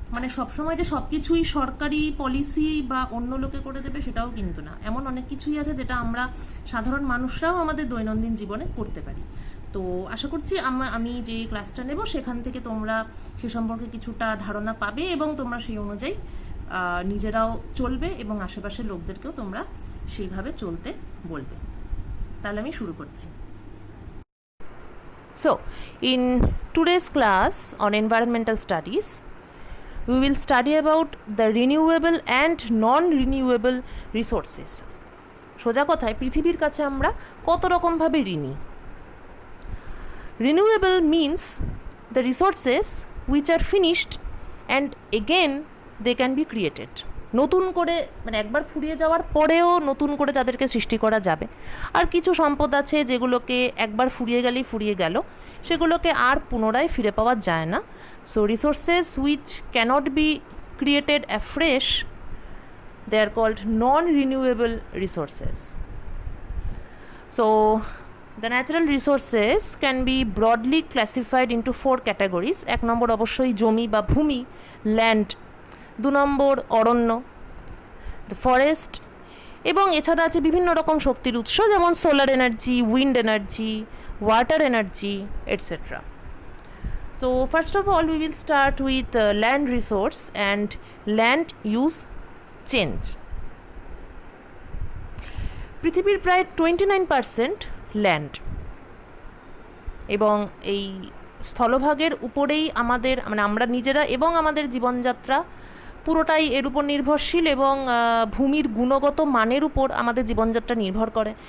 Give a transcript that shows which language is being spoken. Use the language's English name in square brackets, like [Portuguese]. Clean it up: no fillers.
[Bangla] মানে সবসময় যে সবকিছুই সরকারি পলিসি বা অন্য লোকে করে দেবে সেটাও কিন্তু না, এমন অনেক কিছুই আছে যেটা আমরা সাধারণ মানুষরাও আমাদের দৈনন্দিন জীবনে করতে পারি। তো আশা করছি আমি যে ক্লাসটা নেব সেখান থেকে তোমরা সে সম্পর্কে কিছুটা ধারণা পাবে এবং তোমরা সেই অনুযায়ী নিজেরাও চলবে এবং আশেপাশের লোকদেরকেও তোমরা সেইভাবে চলতে বলবে। তাহলে আমি শুরু করছি। [English] So, in today's class on environmental studies, we will study about the renewable and non-renewable resources. [Bangla] সোজা কথায় পৃথিবীর কাছে আমরা কত রকমভাবে ঋণী। [English] Renewable means the resources which are finished and again they can be created. [Bangla] নতুন করে মানে একবার ফুরিয়ে যাওয়ার পরেও নতুন করে তাদেরকে সৃষ্টি করা যাবে। আর কিছু সম্পদ আছে যেগুলোকে একবার ফুরিয়ে গেলেই ফুরিয়ে গেল, সেগুলোকে আর পুনরায় ফিরে পাওয়া যায় না। [English] So resources which cannot be created afresh, they are called non renewable resources. So the natural resources can be broadly classified into 4 categories. [Bangla] 1 নম্বর অবশ্যই জমি বা ভূমি, land. 2 number Aranya, the forest, এবং এছাড়া আছে বিভিন্ন রকম শক্তির উৎস যেমন solar energy, wind energy, [English] water energy, etc. So first of all we will start with land resource and land use change. [Bangla] পৃথিবীর প্রায় 29% ল্যান্ড, এবং এই স্থলভাগের উপরেই আমাদের মানে আমরা নিজেরা এবং আমাদের জীবনযাত্রা পুরোটাই এর উপর নির্ভরশীল, এবং ভূমির গুণগত মানের উপর আমাদের জীবনযাত্রা নির্ভর করে।